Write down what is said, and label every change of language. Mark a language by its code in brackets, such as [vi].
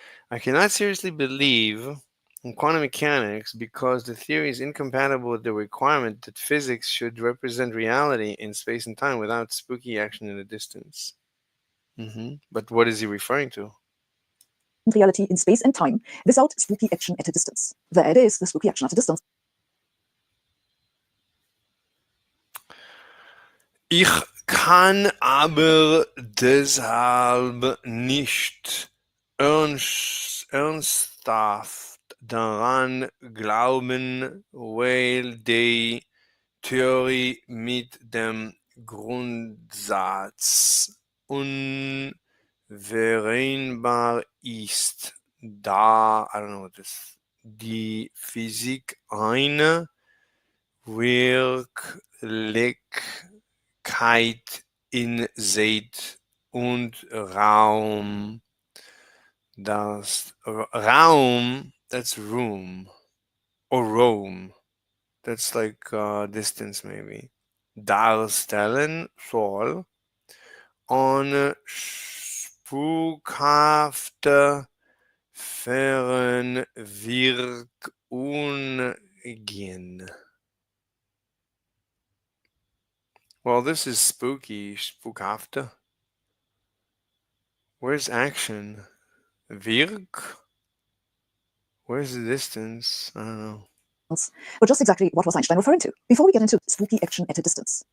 [en] I cannot seriously believe in quantum mechanics because the theory is incompatible with the requirement that physics should represent reality in space and time without spooky action in the distance. But what is he referring to? Reality in space and time without spooky action at a distance. There it is, the spooky action at a distance. [de] Ich kann aber deshalb nicht ernsthaft daran glauben, weil die Theorie mit dem Grundsatz unvereinbar ist, da, [en] I don't know what this, [de] die Physik eine Wirklichkeit in Zeit und Raum, Raum, [en] that's room, or Rome. That's like distance, maybe. [de] Darstellen soll on spukhafte Fernwirkungen. [en] Well, this is spooky, [de] spukhafte. [en] Where's action? Wirk? Where's the distance? I don't know. But just exactly what was Einstein referring to? Before we get into spooky action at a distance.